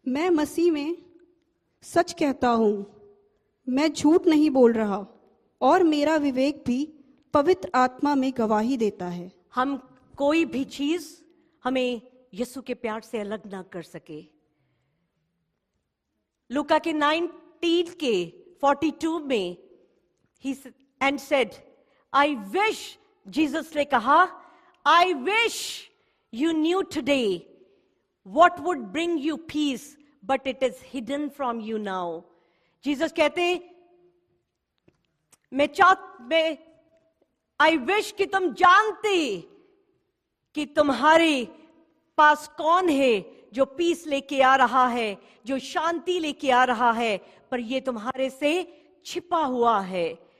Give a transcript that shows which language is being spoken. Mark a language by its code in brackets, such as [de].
[hi] मैं मसीह में सच कहता हूं, मैं झूठ नहीं बोल रहा, और मेरा विवेक भी पवित्र आत्मा में गवाही देता है। हम कोई भी चीज हमें यीशु के प्यार से अलग ना कर सके। लूका के 19:42 में [en] he and said, I wish, [hi] Jesus ने कहा, [en] I wish you knew today what would bring you peace, but it is hidden from you now. [hi] Jesus कहते, मैं आई विश कि तुम जानते कि तुम्हारे पास कौन है जो पीस लेके आ रहा है, जो शांति लेके आ रहा है, पर ये तुम्हारे से छिपा हुआ है।